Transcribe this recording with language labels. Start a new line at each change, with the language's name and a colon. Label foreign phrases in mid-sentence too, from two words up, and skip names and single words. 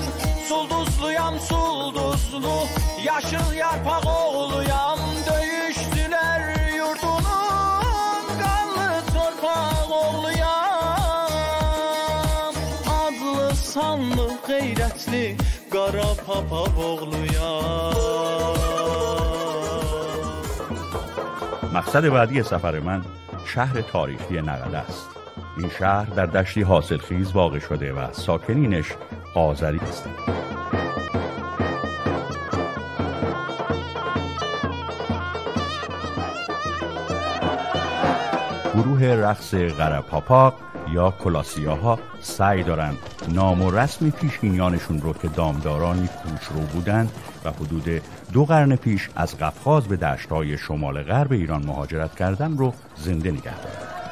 Azerbaijani: Sulduzluyam sulduzlu, yaşıl yarpaq oğluyam. Döyüşdülər yurdunun qanlı torpaq oğluyam. Adlı sanlı qeyrətli qara papaq oğluyam.
Persian: مقصد بعدی سفر من شهر تاریخی نقده است. این شهر در دشتی حاصلخیز واقع شده و ساکنینش آذری هستند. گروه رقص قره پاپاق یا کلاسیاها سعی دارند نام و رسم پیشینیانشون رو که دامدارانی کوچرو بودند و حدود 2 قرن پیش از قفقاز به دشت‌های شمال غرب ایران مهاجرت کردن رو زنده نگه دارند.